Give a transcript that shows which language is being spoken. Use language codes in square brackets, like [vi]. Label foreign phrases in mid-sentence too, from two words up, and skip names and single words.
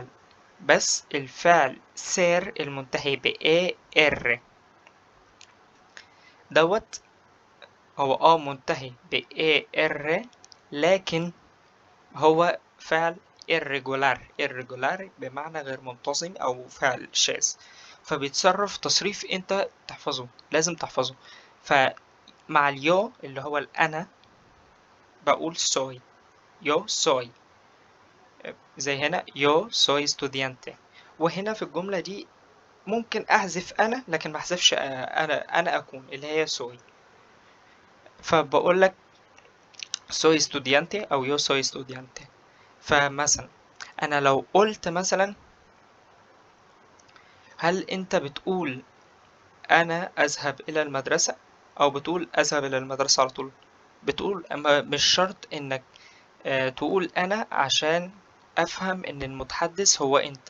[ar] بس الفعل سير المنتهي ب AR دوت هو منتهي ب AR، لكن هو فعل irregular بمعنى غير منتظم أو فعل شاذ، فبيتصرف تصريف أنت تحفظه، لازم تحفظه. مع اليو اللي هو الأنا بقول soy. [es] yo soy. [ar] زي هنا [es] yo soy estudiante. [ar] وهنا في الجملة دي ممكن أحذف أنا لكن ما أحذفش أنا أكون اللي هي soy. فبقول لك [es] soy estudiante [ar] أو [es] yo soy estudiante. [ar] فمثلا أنا لو قلت مثلا هل أنت بتقول أنا أذهب إلى المدرسة أو بتقول أذهب إلى المدرسة على طول؟ بتقول، أما مش شرط إنك تقول أنا عشان أفهم إن المتحدث هو أنت.